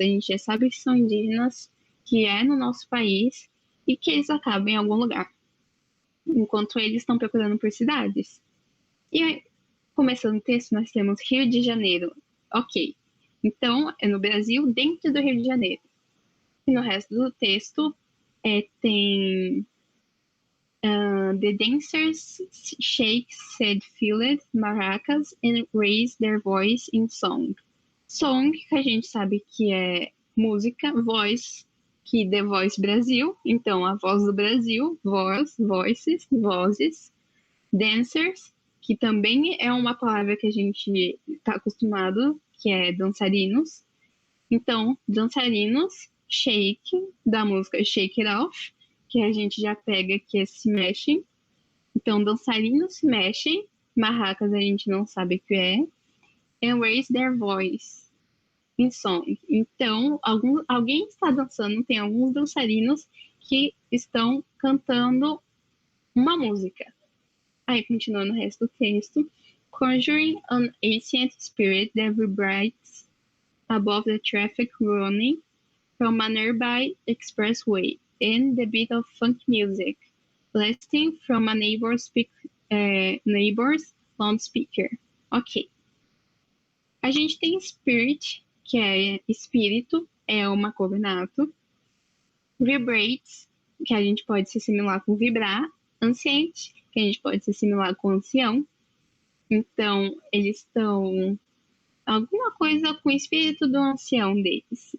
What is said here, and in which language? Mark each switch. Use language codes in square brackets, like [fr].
[pt] A gente já sabe que são indígenas, que é no nosso país e que eles acabam em algum lugar, enquanto eles estão procurando por cidades. E aí, começando o texto, nós temos Rio de Janeiro. Ok. Então, é no Brasil, dentro do Rio de Janeiro. E no resto do texto, tem [en] the dancers shake said filled maracas and raise their voice in song. [pt] Song, que a gente sabe que é música, voice, que The Voice Brasil, então a voz do Brasil, voz, voices, vozes, dancers, que também é uma palavra que a gente está acostumado, que é dançarinos. Então, dançarinos, shake, da música Shake It Off, que a gente já pega que é se mexem. Então, dançarinos se mexem, marracas a gente não sabe o que é, [en] and raise their voice in song. [pt] Então, alguém está dançando, tem alguns dançarinos que estão cantando uma música. Aí, continuando o resto do texto, [en] conjuring an ancient spirit that vibrates above the traffic running from a nearby expressway, and the beat of funk music, blasting from a neighbor's loudspeaker. [pt] Ok. A gente tem spirit, que é espírito, é uma cognato. Vibrates, que a gente pode se assimilar com vibrar. Ancient, que a gente pode se assimilar com ancião. Então, eles estão alguma coisa com o espírito do ancião deles.